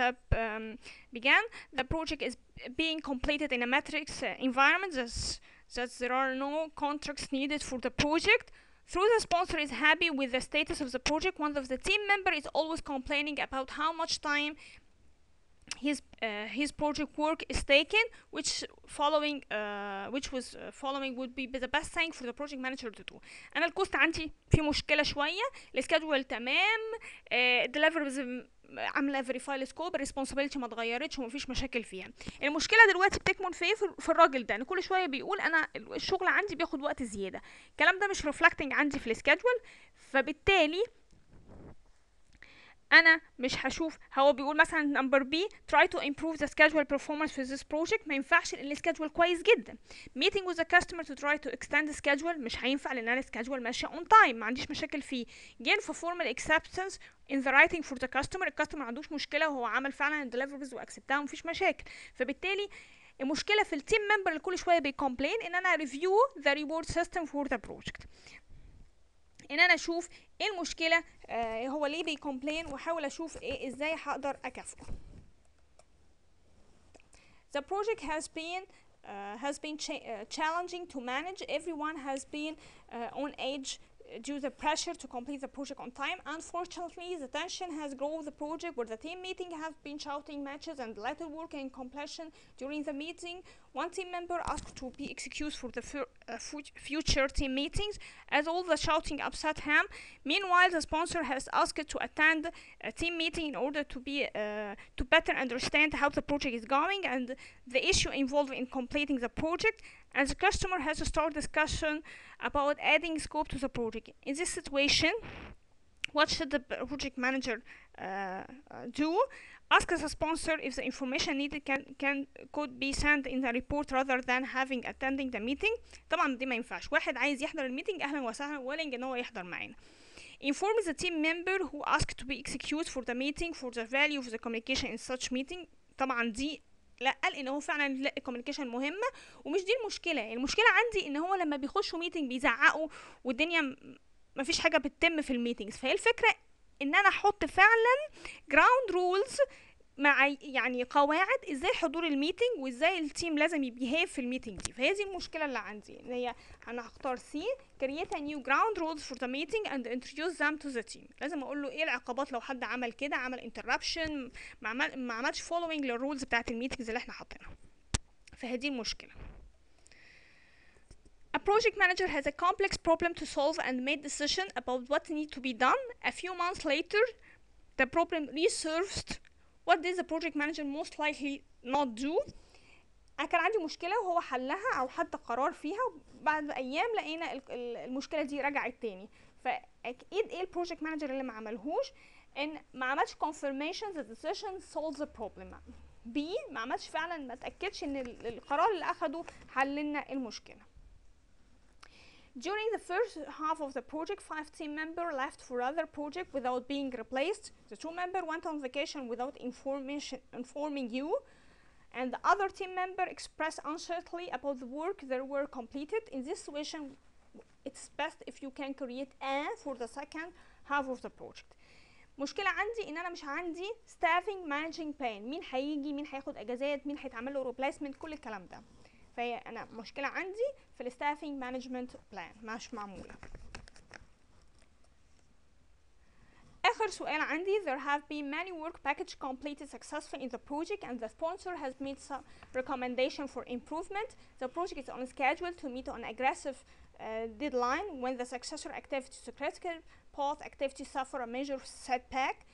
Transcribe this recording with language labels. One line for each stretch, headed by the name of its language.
English: The project is being completed in a matrix environment, that there are no contracts needed for the project. Though the sponsor is happy with the status of the project, one of the team member is always complaining about how much time his project work is taken, which following would be the best thing for the project manager to do.
Arabic: انا الكوست عندي في مشكله شويه، السكادجول تمام، deliverables عامله verify السكوب، الريسبونسابيلتي ما اتغيرتش ومفيش مشاكل فيها. المشكله دلوقتي بتكمن في الراجل ده، ان كل شويه بيقول انا الشغل عندي بياخد وقت زياده. الكلام ده مش reflecting عندي في السكادجول، فبالتالي انا مش هشوف. هو بيقول مثلا نمبر بي
English: try to improve the schedule performance for this project،
Arabic: ما ينفعش لان السكادجول كويس جدا.
English: meeting with the customer to try to extend the schedule،
Arabic: مش هينفع لان انا السكادجول ماشيه
English: on time،
Arabic: ما عنديش مشاكل فيه.
English: gain for formal acceptance in the writing for the customer،
Arabic: الكاستمر ما عندوش مشكله وهو عمل فعلا deliverables واكسبتها ومفيش مشاكل. فبالتالي المشكله في التيم ممبر اللي كل شويه بيكومبلين ان انا
English: review the reward system for the project،
Arabic: ان انا اشوف ايه المشكله، هو ليه بيكومبلين، واحاول اشوف ايه ازاي هقدر اكافئه.
English: The project has been challenging to manage. Everyone has been on edge due to the pressure to complete the project on time. Unfortunately, the tension has grown the project, where the team meeting have been shouting matches and little work and completion during the meeting. One team member asked to be excused for the future team meetings, as all the shouting upset him. Meanwhile, the sponsor has asked to attend a team meeting in order to better understand how the project is going and the issue involved in completing the project. And the customer has to start discussion about adding scope to the project. In this situation, what should the project manager do? Ask the sponsor if the information needed could be sent in the report rather than having attending the meeting.
Arabic: طبعا دي ما ينفعش، واحد عايز يحضر الميتنج اهلا وسهلا willing ان هو يحضر معانا.
English: Inform the team member who asked to be excused for the meeting for the value of the communication in such meeting.
Arabic: طبعا دي لا، قال ان هو فعلا لا، الكوميونيكيشن مهمه ومش دي المشكله. المشكله عندي ان هو لما بيخشوا ميتنج بيزعقوا والدنيا مفيش حاجه بتتم في الميتنجز. فهي الفكره ان انا احط فعلا جراوند رولز مع يعني قواعد ازاي حضور الميتنج وازاي التيم لازم يبيهيف في الميتنج دي. فهي دي المشكله اللي عندي، ان هي انا هختار سي
English: create a new ground rules for the meeting and introduce them to the team.
Arabic: لازم اقول له ايه العقوبات لو حد عمل كده، عمل interruption، ما عملش following للرولز بتاعت الميتنجز اللي احنا حاطينها. فهي دي المشكله.
English: A project manager has a complex problem to solve and made decision about what needs to be done. A few months later, the problem resurfaced. What did the project manager most likely not do?
Arabic: أنا كان عندي مشكلة وهو حلها أو حتى قرار فيها، بعد أيام لقينا المشكلة دي رجعت تاني. فأكيد إيه البروجكت مانجر اللي ما عملهوش؟ ان ما عملش
English: confirmation the decision solves the problem.
Arabic: B ما عملش فعلا، ما تأكدش ان القرار اللي اخده حل لنا المشكلة.
English: During the first half of the project, 5 team members left for other project without being replaced. The 2 members went on vacation without informing you, and the other team member expressed uncertainty about the work that were completed. In this situation, it's best if you can create a for the second half of the project.
Arabic: مشكلة عندي ان انا مش عندي
English: staffing managing plan،
Arabic: مين هيجي، مين هياخد اجازات، مين هيتعمل له replacement، كل الكلام ده. فهي انا مشكلة عندي في ال
English: staffing management plan
Arabic: مش معمولة. آخر سؤال عندي:
English: there have been many work packages completed successfully in the project and the sponsor has made some recommendation for improvement. The project is on schedule to meet an aggressive deadline. When the successor activity is critical, both activities suffer a major setback.